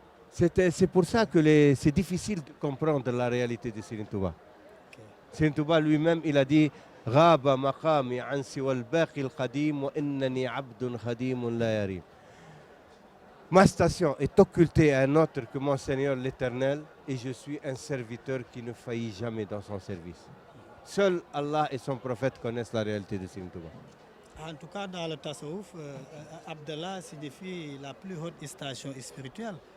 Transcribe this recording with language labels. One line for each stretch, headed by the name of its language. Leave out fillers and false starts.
French: C'est pour ça que c'est difficile de comprendre la réalité de Serigne Touba. Serigne Touba lui-même, il a dit
Arabic: غاب مقامي عن سوى الباقي القديم وإنني عبد خديم لا يريم.
French: Ma station est occultée à un autre que mon Seigneur l'Éternel et je suis un serviteur qui ne faillit jamais dans son service. Seul Allah et son prophète connaissent la réalité de Serigne Touba. En tout cas, dans le Tasawwuf, Abdallah signifie la plus haute station spirituelle.